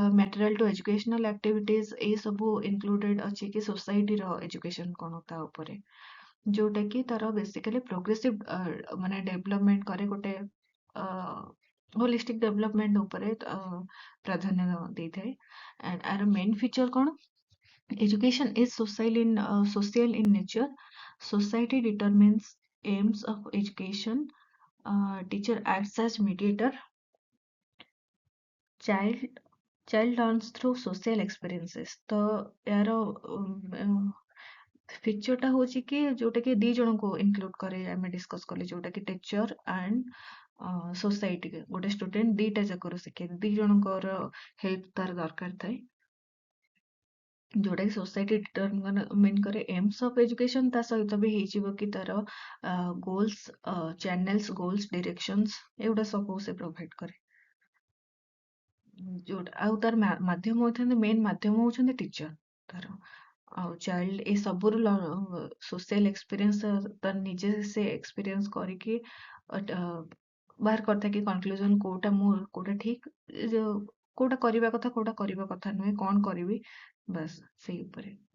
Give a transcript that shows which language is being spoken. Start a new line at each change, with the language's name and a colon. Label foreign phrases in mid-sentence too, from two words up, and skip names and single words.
English: material to educational activities
Odia: ଏଇ ସବୁ ଇନକ୍ଲୁଡେଡ ଅଛି କି सोसाइटीର ଏଜୁକେସନ କଣ ତା ଉପରେ ଯୋଉଟା କି ତାର
English: basically progressive
Odia: ମାନେ ଡେଭଲପମେଣ୍ଟ କରେ ଗୋଟେ
English: holistic development
Odia: ଉପରେ ପ୍ରାଧାନ୍ୟ ଦେଇଥାଏ ଆଣ୍ଡ ଆର
English: main feature
Odia: କଣ
English: education is social in nature society determines aims of education teacher acts as mediator child child learns through social experiences
Odia: ତ ଏହାର ଫିଚରଟା ହଉଛି କି ଯୋଉଟା କି ଦି ଜଣଙ୍କୁ ଇନକ୍ଲୁଡ କରେ ଆମେ ଡିସ୍କସ କଲେ ଯୋଉଟା କି
English: teacher and society
Odia: ଗୋଟେ ଷ୍ଟୁଡେଣ୍ଟ ଦିଟା ଯାକର ଶିଖେ ଦି ଜଣଙ୍କର ହେଲ୍ପ ତାର ଦରକାର ଥାଏ ଯୋଉଟା କି
English: society determine
Odia: करे
English: aims of education
Odia: ତା ସହିତ ବି ହେଇଯିବ କି ତାର
English: goals channels goals directions
Odia: ଏଗୁଡ଼ା ସବୁ ସେ ପ୍ରୋଭାଇଡ କରେ ଯୋଉଟା ଆଉ ତାର ମାଧ୍ୟମ ହଉଛନ୍ତି ମେନ୍ ମାଧ୍ୟମ ହଉଛନ୍ତି ଟିଚର ତାର ଆଉ ଚାଇଲ୍ଡ ଏ ସବୁର
English: social experience
Odia: ତାର ନିଜେ ସେ ଏକ୍ସପିରିଏନ୍ସ କରିକି ବାହାର କରିଥାଏ କି କନକ୍ଲୁଜନ କୋଉଟା ଠିକ କୋଉଟା କରିବା କଥା ନୁହେଁ କଣ କରିବି ବାସ୍ ସେଇ ଉପରେ